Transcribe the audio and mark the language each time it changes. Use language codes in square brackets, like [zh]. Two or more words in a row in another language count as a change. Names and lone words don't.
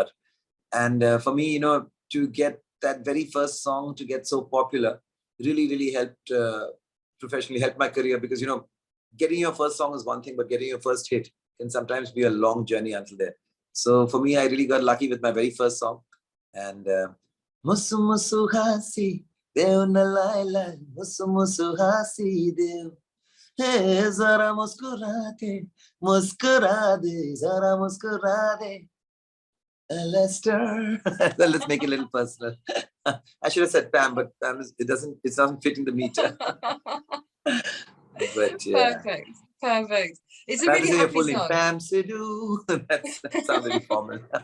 [en] And for me, to get that very first song to get so popular really helped professionally, helped my career, because, getting your first song is one thing, but getting your first hit can sometimes be a long journey until there. So for me, I really got lucky with my very first song. [ne] And Musu Musu Hasi Deo na lai lai, Musu Musu Hasi Deo. [hi] Hey, zara muskura de, zara muskura de. [en] Leicester. Let's make it a little personal. I should have said Pam, but Pam it doesn't fit in the meter. But yeah. Perfect. It's a really happy song. Pam Sidhu. That sounds really formal.